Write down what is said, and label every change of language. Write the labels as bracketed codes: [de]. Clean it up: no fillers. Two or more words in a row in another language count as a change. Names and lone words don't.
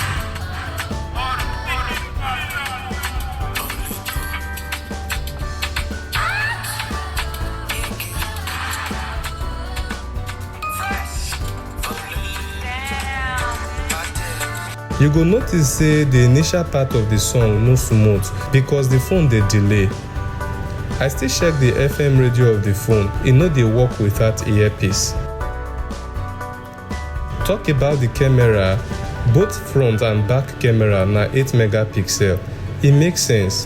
[pcm] You go notice say the initial part of the song no smooth because the phone dey delay. I still check the FM radio of the phone, e no dey work without earpiece. Talk about the camera, both front and back camera na 8 megapixel. E make sense.